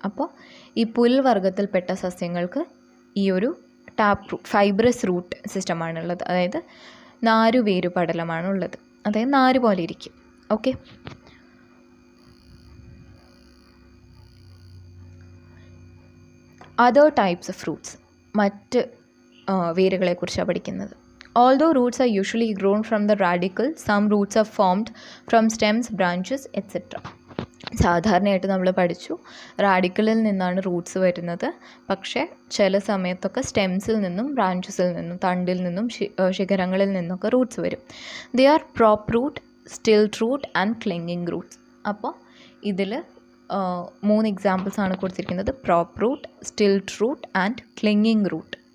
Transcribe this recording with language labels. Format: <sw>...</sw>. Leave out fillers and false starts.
<ml>അപ്പോൾ ഈ പുൽവർഗ്ഗത്തിൽപ്പെട്ട സസ്യങ്ങൾക്ക് ഈ ഒരു ഫൈബ്രസ് റൂട്ട് സിസ്റ്റമാണുള്ളത്. അതായത് നാരുവേരു പടലമാണുള്ളത്, അതായത് നാര് പോലെ ഇരിക്കും. Okay,</ml> <en>other types of fruits,</en> <ml>മറ്റ് വേരുകളെക്കുറിച്ചാണ് പഠിക്കുന്നത്.</ml> <en>Although roots are usually grown from the radicle, some roots are formed from stems, branches, etc.</en> <ml>സാധാരണയായിട്ട് നമ്മൾ പഠിച്ചു റാഡിക്കലിൽ നിന്നാണ് റൂട്ട്സ് വരുന്നത്. പക്ഷേ ചില സമയത്തൊക്കെ സ്റ്റെംസിൽ നിന്നും ബ്രാഞ്ചസിൽ നിന്നും തണ്ടിൽ നിന്നും ശിഖരങ്ങളിൽ നിന്നൊക്കെ റൂട്ട്സ് വരും.</ml> <en>They are prop root, stilt root and clinging roots.</en> <ml>അപ്പോൾ ഇതിൽ 3 എക്സാമ്പിൾസ് ആണ് കൊടുത്തിരിക്കുന്നത്: prop root, stilt root and clinging root.</ml>